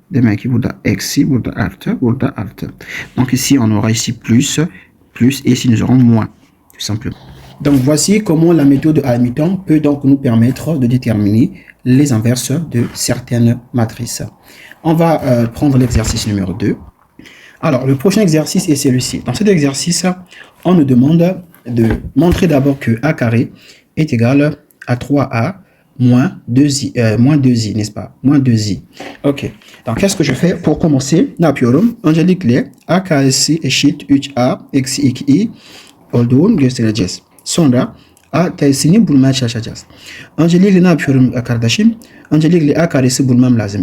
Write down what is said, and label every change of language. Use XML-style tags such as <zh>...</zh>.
<tr>Demek ki burada eksi, burada artı, burada artı.</tr> <fr>Donc ici on aura ici plus, et ici nous aurons moins, tout simplement. Donc voici comment la méthode à mi-temps peut donc nous permettre de déterminer les inverses de certaines matrices. On va prendre l'exercice numéro 2. Alors le prochain exercice est celui-ci. Dans cet exercice, on nous demande de montrer d'abord que a carré est égal à 3a moins 2i, n'est-ce pas? Moins 2i. Ok. Donc, qu'est-ce que je fais pour commencer?</fr> <tr>Napıyorum. Öncelikle a karesi eşit 3a eksi 2i olduğunu göstereceğiz. Sonra a tersini bulmaya çalışacağız. Öncelikle ne yapıyorum kardeşim? Öncelikle a karesi bulmam lazım.</tr>